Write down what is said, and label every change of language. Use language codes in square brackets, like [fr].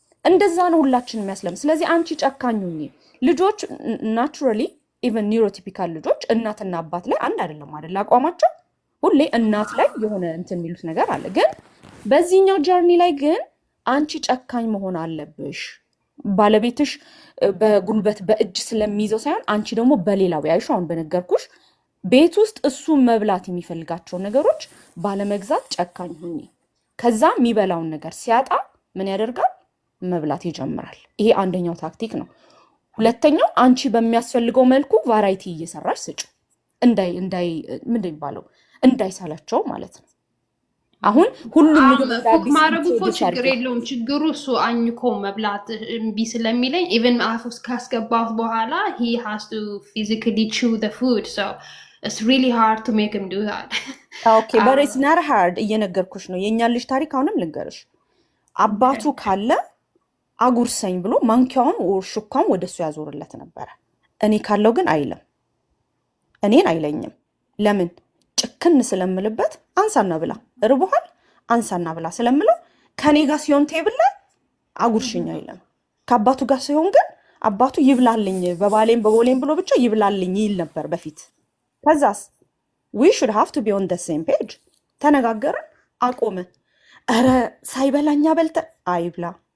[am] እንደዛ ነው ሁላችን የሚያስለም። ስለዚህ አንቺ ጨካኙኝ ልጆች [en] ናቹራሊ ኢቨን ኒውሮቲፒካል [am] ልጆች እናትና አባት ላይ አንድ አይደለም አይደል አቋማቸው። ሁሌ እናት ላይ የሆነ እንትን የሚሉት ነገር አለ። ግን በዚህኛው ጀርኒ ላይ ግን አንቺ ጨካኝ መሆን አለብሽ። ባለቤትሽ በጉልበት በእጅ ስለሚይዘው ሳይሆን አንቺ ደግሞ በሌላው ያይሽ አሁን በነገርኩሽ ቤት ውስጥ እሱ መብላት የሚፈልጋቸው ነገሮች ባለመግዛት ጨካኝ ሁኚ። ከዛ የሚበላውን ነገር ሲያጣ ምን ያደርጋል? መብላት ይጀምራል። ይሄ አንደኛው ታክቲክ ነው። ሁለተኛው አንቺ በሚያስፈልገው መልኩ ቫራይቲ እየሰራሽ ስጪ። ምንድን ይባለው እንዳይሳላቸው ማለት ነው። አሁን ሁሉም ምግብ ማድረጉ እኮ ችግር የለውም። ችግሩ እሱ አኝኮ መብላት እምቢ ስለሚለኝ ኢቨን አፍ ውስጥ ካስገባት በኋላ [en] he has to physically chew the food, so it's really hard to make him do that. Okay, but it's not hard. [am] እየነገርኩሽ ነው። የኛ ልጅ ታሪክ አሁንም ልንገርሽ። አባቱ ካለ አጉርሰኝ ብሎ ማንኪያውን ሹካውን ወደሱ ያዞርለት ነበረ። እኔ ካለው ግን አይለም። እኔን አይለኝም። ለምን? ጭክን ስለምልበት አንሳና ብላ እርቦሃል አንሳና ብላ ስለምለው ከኔ ጋር ሲሆን ቴብል ላይ አጉርሽኝ አይለም። ከአባቱ ጋር ሲሆን ግን አባቱ ይብላልኝ በባሌም በቦሌም ብሎ ብቻ ይብላልኝ ይል ነበር በፊት። ከዛስ [en] we should have to be on the same page። [am] ተነጋገርን፣ አቆመ። ኧረ ሳይበላኛ በልተ አይብላ